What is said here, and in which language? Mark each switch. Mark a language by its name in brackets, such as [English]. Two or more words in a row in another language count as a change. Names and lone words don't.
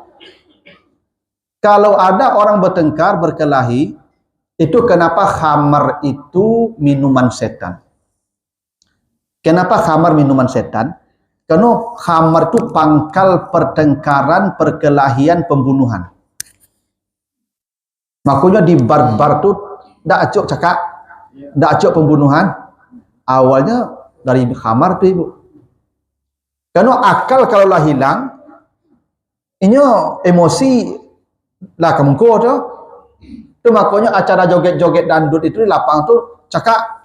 [Indonesian] Kalau ada orang bertengkar, berkelahi, itu kenapa khamar itu minuman setan. Kenapa khamar minuman setan? Karena khamar itu pangkal pertengkaran, perkelahian, pembunuhan. [Minangkabau] Makanya di bar-bar tuh ndak acok cakap, ndak acok pembunuhan. [Indonesian] Awalnya dari khamar tuh ibu. Karena akal kalau lah hilang, ini emosi lah kemengko tuh. Itu makanya acara joget-joget dangdut itu di lapang tuh cakap.